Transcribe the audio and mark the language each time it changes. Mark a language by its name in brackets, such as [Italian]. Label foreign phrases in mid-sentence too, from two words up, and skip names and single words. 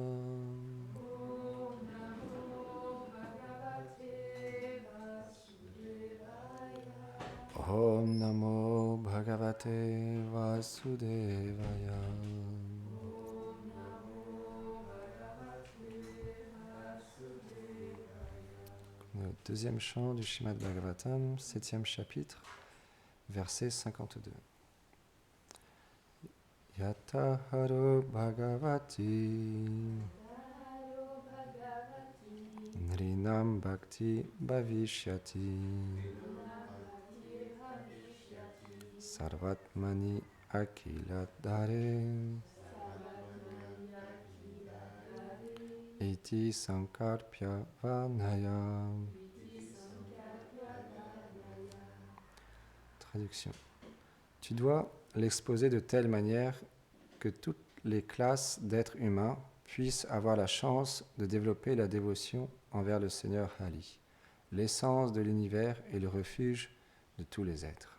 [Sanskrit] Om Namo Bhagavate Vasudevaya. Om Namo Bhagavate Vasudevaya. Om Namo Bhagavate Vasudevaya. [French] Le deuxième chant du Srimad Bhagavatam, 7e chapitre, verset 52. [Sanskrit] Yata haro bhagavati Haro Bhagavati nrinam bhakti bhavishyati Bhakti Bhavishyati sarvatmani akiladhare iti sankarpya vanaya. [French] Traduction. Tu dois l'exposer de telle manière que toutes les classes d'êtres humains puissent avoir la chance de développer la dévotion envers le Seigneur Hari, l'essence de l'univers et le refuge de tous les êtres.